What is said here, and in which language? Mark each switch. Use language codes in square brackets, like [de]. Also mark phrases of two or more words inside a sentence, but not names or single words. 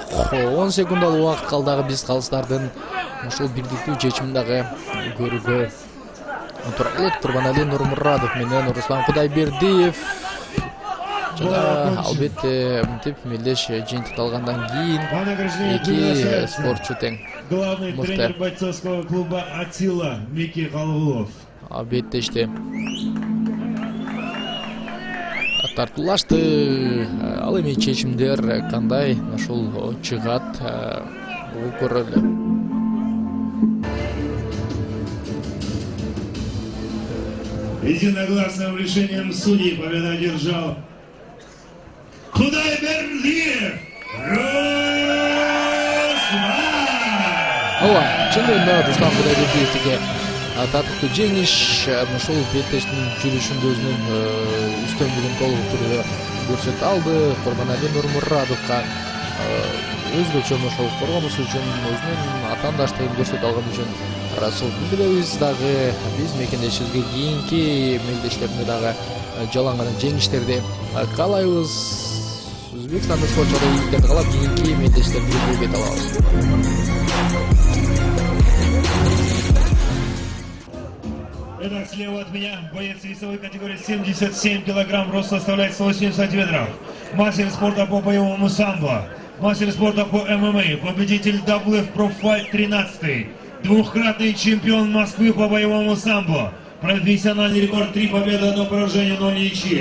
[ky] 10 секундалык убакыт калды дагы биз калыстардын ушул бирдиктүү чечимин дагы көрүүгө тура келет. Курбанали Нурмурадов менен Руслан Кудайбердиев жана албетте мынтип мелдеш жыйынтыкталгандан кийин эки спортчу тең. [ru] Главный тренер бойцовского клуба Атила Микки Халгулов. [ky] Албетте тартуулашты. Ал эми чечимдер кандай ушул чыгат бул көрөлү. [ru] Единогласным решением судей победу одержал Кудайбердиев Руслан. [ky] Ооба, чындыгында Руслан Кудайбердиевге татыктуу жеңиш ушул беттештин жүрүшүндө өзүнүн үстөмдүгүн толук түрдө көрсөтүп алды. Курбанали Нурмурадовго өзгөчө ошол коргонуш үчүн өзүнүн атаандаштыгын көрсөтүп алган үчүн ыраазычылык билдиребиз. Дагы биз мекендешибизге кийинки мелдештеринде дагы жалаңган жеңиштерди каалайбыз. Өзбекстандык спортчулар ийгиликтерди каалап кийинки мелдештерди бет алабыз. [ru] Итак, слева от меня боец весовой категории 77 килограмм, рост составляет 180 сантиметров. Мастер спорта по боевому самбо, мастер спорта по ММА, победитель WF Pro Fight 13, двухкратный чемпион Москвы по боевому самбо, профессиональный рекорд 3 победы, 1 поражение, 0 ничьи.